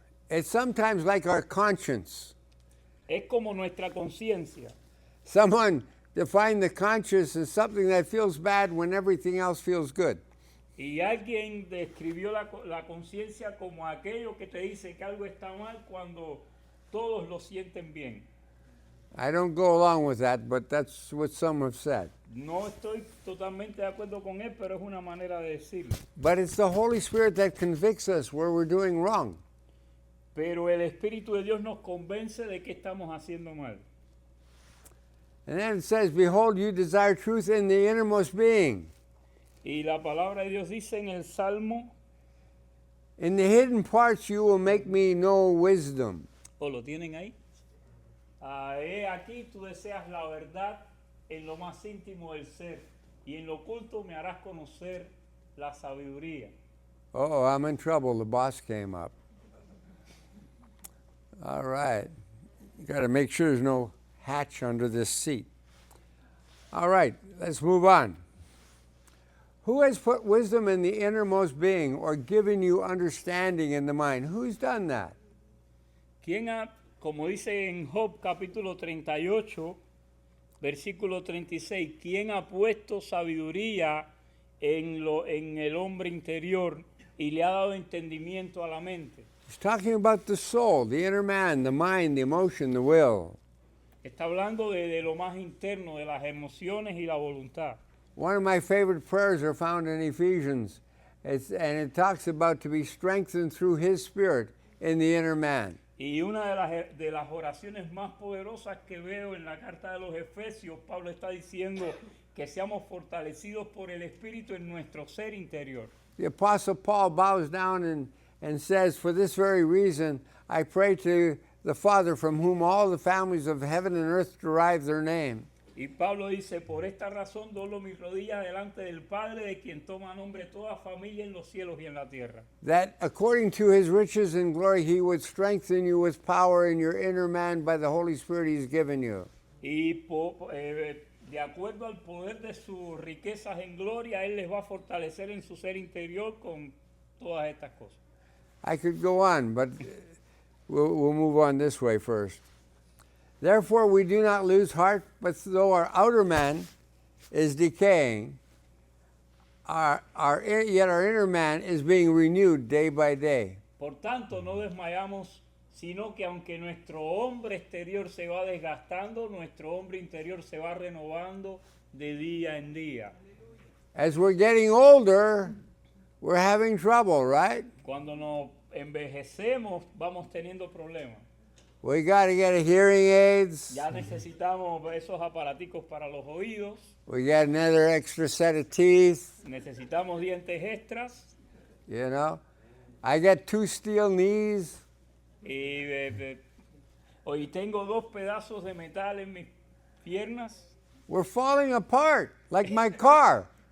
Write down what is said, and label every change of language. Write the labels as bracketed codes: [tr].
[en] It's sometimes like our conscience. [es] Es como nuestra conciencia. [en] Someone defined the conscience as something that feels bad when everything else feels good. [es] Y alguien describió la conciencia como aquello que te dice que algo está mal cuando todos lo sienten bien. [en] I don't go along with that, but that's what some have said. [es] No estoy totalmente de acuerdo con él, pero es una manera de decirlo. [en] But it's the Holy Spirit that convicts us where we're doing wrong. [es] Pero el Espíritu de Dios nos convence de que estamos haciendo mal. [en] And then it says, behold, you desire truth in the innermost being. [es] Y la palabra de Dios dice en el Salmo, [en] In the hidden parts you will make me know wisdom. [es] ¿o lo tienen ahí? He aquí tú deseas la verdad en lo más íntimo del ser, y en lo oculto me harás conocer la sabiduría. [en] Oh, I'm in trouble. The boss came up. All right. You got to make sure there's no hatch under this seat. All right, let's move on. Who has put wisdom in the innermost being or given you understanding in the mind? Who's done that? [es] ¿Quién ha, como dice en Job capítulo 38, versículo 36, quién ha puesto sabiduría en el hombre interior y le ha dado entendimiento a la mente? [en] He's talking about the soul, the inner man, the mind, the emotion, the will. [es] Está hablando de lo más interno, de las emociones y la voluntad. [en] One of my favorite prayers are found in Ephesians, and it talks about to be strengthened through His Spirit in the inner man. [es] Y una de las oraciones más poderosas que veo en la carta de los Efesios, Pablo está diciendo que seamos fortalecidos por el Espíritu en nuestro ser interior. [en] The Apostle Paul bows down and says, for this very reason, I pray to the Father from whom all the families of heaven and earth derive their name. [es] Y Pablo dice, por esta razón doblo mis rodillas delante del Padre, de quien toma nombre toda familia en los cielos y en la tierra. [en] That according to His riches and glory, He would strengthen you with power in your inner man by the Holy Spirit He's given you. [es] Y de acuerdo al poder de sus riquezas en gloria, Él les va a fortalecer en su ser interior con todas estas cosas. [en] I could go on, but we'll move on this way first. Therefore, we do not lose heart, but though our outer man is decaying, yet our inner man is being renewed day by day. [es] Por tanto, no desmayamos, sino que aunque nuestro hombre exterior se va desgastando, nuestro hombre interior se va renovando de día en día. [en] As we're getting older, we're having trouble, right? [es] Cuando nos envejecemos, vamos teniendo problemas. [en] We got to get hearing aids. [es] Ya necesitamos esos aparaticos para los oídos, [en] We got another extra set of teeth, [es] necesitamos dientes extras, [en] you know. I got 2 steel knees. [es] y hoy tengo 2 pedazos de metal en mis piernas. [en] We're falling apart, like my car.